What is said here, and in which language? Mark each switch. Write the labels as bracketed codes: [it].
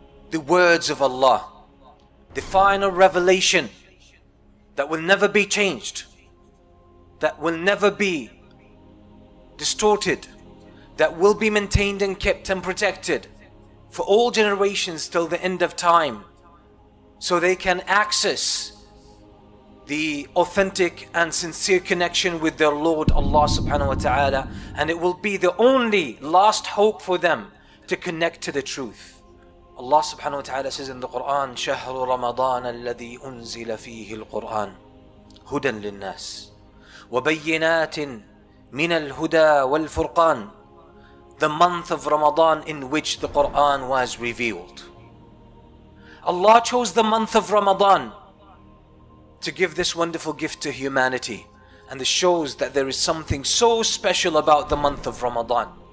[en] The words of Allah, the final revelation that will never be changed, that will never be distorted, that will be maintained and kept and protected for all generations till the end of time, so they can access the authentic and sincere connection with their Lord Allah subhanahu wa ta'ala, and it will be the only last hope for them to connect to the truth. Allah subhanahu wa ta'ala says in the Quran, [ar] شهر رمضان الذي أنزل فيه القرآن هدى للناس وبينات من الهدى والفرقان. [en] The month of Ramadan in which the Quran was revealed. Allah chose the month of Ramadan to give this wonderful gift to humanity, and this shows that there is something so special about the month of Ramadan.